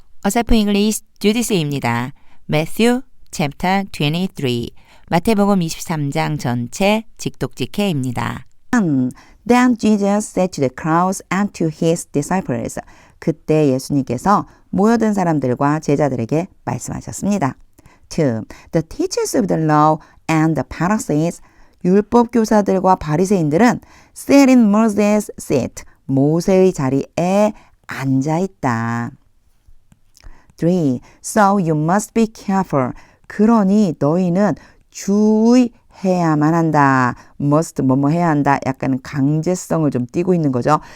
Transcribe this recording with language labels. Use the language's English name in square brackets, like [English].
[Korean] 어설픈 잉글리시 주디스입니다. Matthew chapter 23 마태복음 23장 전체 직독직해입니다. [English] Then Jesus said to the crowds and to his disciples. [Korean] 그때 예수님께서 모여든 사람들과 제자들에게 말씀하셨습니다. [English] 2. The teachers of the law and the Pharisees. [Korean] 율법 교사들과 바리새인들은 [English] sat in Moses' seat. [Korean] 모세의 자리에 앉아 있다. [English] 3. So you must be careful. [Korean] 그러니 너희는 주의해야만 한다. must 뭐뭐 해야 한다. 약간 강제성을 좀 띠고 있는 거죠.